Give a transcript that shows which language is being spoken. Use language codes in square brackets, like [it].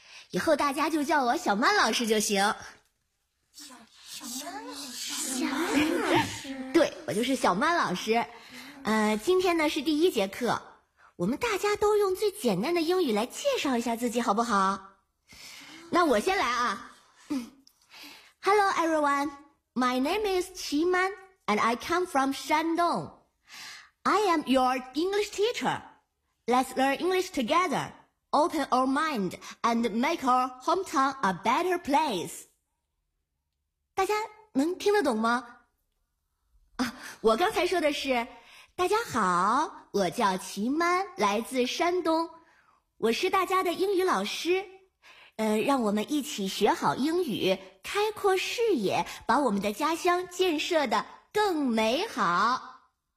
[zh] 以后大家就叫我小曼老师就行。小曼老师，对，我就是小曼老师。今天呢是第一节课，我们大家都用最简单的英语来介绍一下自己，好不好？那我先来啊。 [en] Hello everyone, my name is Qi Man and I come from Shandong. I am your English teacher. Let's learn English together. Open our mind and make our hometown a better place. [zh] 大家能听得懂吗？我刚才说的是，大家好，我叫齐曼，来自山东，我是大家的英语老师。让我们一起学好英语，开阔视野，把我们的家乡建设得更美好。